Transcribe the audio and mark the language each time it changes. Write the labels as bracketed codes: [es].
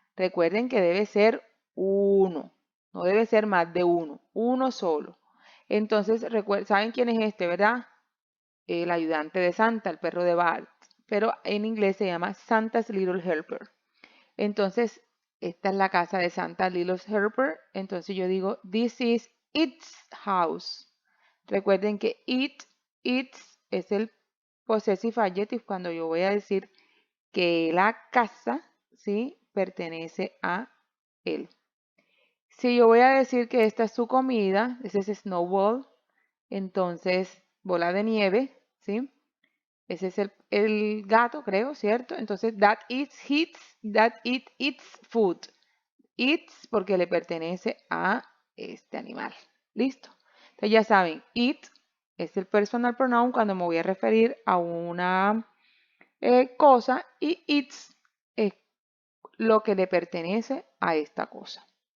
[es] Recuerden que debe ser uno, no debe ser más de uno solo. Entonces, ¿saben quién es este, verdad? El ayudante de Santa, el perro de Bart, pero en inglés se llama Santa's Little Helper. Entonces, esta es la casa de Santa Little Helper. Entonces yo digo, [en] this is its house. [es] Recuerden que its es el [en] possessive adjective [es] cuando yo voy a decir que la casa, ¿sí? Pertenece a él. Si yo voy a decir que esta es su comida, ese es snowball, entonces bola de nieve, ¿sí? Ese es el gato, creo, ¿cierto? Entonces, [en] that it eats food. [es] Eats porque le pertenece a este animal. ¿Listo? Entonces ya saben, it es el [en] personal pronoun [es] cuando me voy a referir a una cosa y its es lo que le pertenece a esta cosa.